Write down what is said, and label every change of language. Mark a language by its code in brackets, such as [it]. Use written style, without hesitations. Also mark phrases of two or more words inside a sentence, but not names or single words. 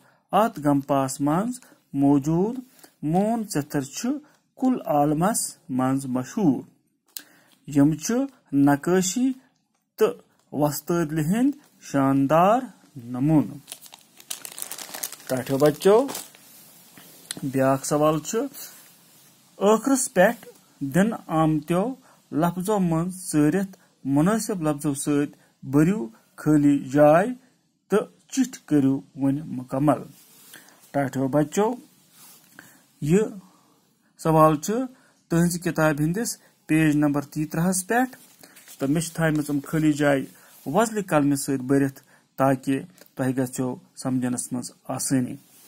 [ks] अत गंपास मज मौजूद मोन चतर छु कुल आलमस मज मशहूर। यम छु नक्काशी तो वस्तदल हिंद शानदार नमून। टाठियो बच्चों, ब्याक सवाल छु आखिरस पेठ दिन आमत्यो लफ्जों मन चरित मुनासिब लफ्जों सत भरियो खाली जाय तो चिठ करियो वन मुकम्मल। टाठियो बच्चों, यह सवाल छु तुहंज किताब हिंदिस पेज नंबर 33 पेठ तो मे थम खाली जाय वजल कलम सत भरित ताकि तुह गो समझनस मज आसानी।